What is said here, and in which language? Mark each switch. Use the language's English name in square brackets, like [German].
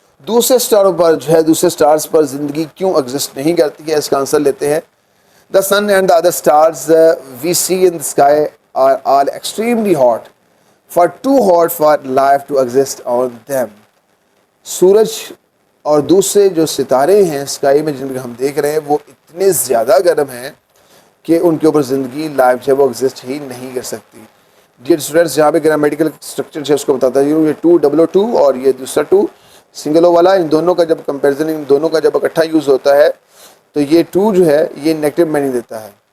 [Urdu] دوسرے سٹاروں پر جو ہے دوسرے سٹارز پر زندگی کیوں ایگزسٹ نہیں کرتی ہے, اس کا آنسر لیتے ہیں. [English] The sun and the other stars we see in the sky are all extremely hot, too hot for life to exist on them. [Urdu] سورج اور دوسرے جو ستارے ہیں اسکائی میں جن کو ہم دیکھ رہے ہیں وہ اتنے زیادہ گرم ہیں کہ ان کے اوپر زندگی لائف جو ہے وہ ایگزسٹ ہی نہیں کر سکتی. ڈیئر اسٹوڈنٹس, جہاں پہ گرامیٹیکل اسٹرکچر ہے اس کو بتاتا ہوں, یہ 2 اور یہ دوسرا 2 سنگل او والا, ان دونوں کا جب کمپیریزن, ان دونوں کا جب اکٹھا یوز ہوتا ہے تو یہ 2 جو ہے یہ نیگیٹو میننگ دیتا ہے.